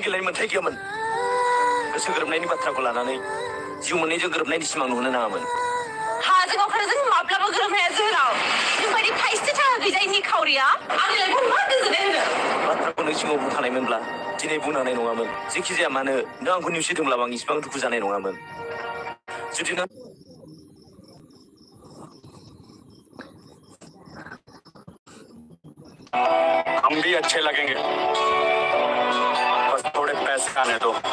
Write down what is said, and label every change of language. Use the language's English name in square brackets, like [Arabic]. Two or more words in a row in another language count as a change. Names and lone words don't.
[Bodo] गेलेनो मोन्थाय गैयामोन गोसो गोरोबनायनि बाथ्राखौ लानानै जिउ मोननैजों गोरोबनायनि सिमां नुहोनो नाङामोन हाजों अख्रांजों माब्लाबा गोरोबनाया जोंनाव जोंबायदि थाइसे थाखा गैजायै निखावरिया आंनि लाइफआव मा गोजोननाय होनो बाथ्राखौ नों सिगाङाव बुंखानायमोनब्ला दिनै बुंनो हानाय नङामोन जेखि जाया मानो नों आंखौ नेवसिदोंब्लाबो आं इसिबां दुखु जानाय नङामोन जुदि नों [Hindi] हम भी अच्छे लगेंगे बस थोड़े पैसे आने दो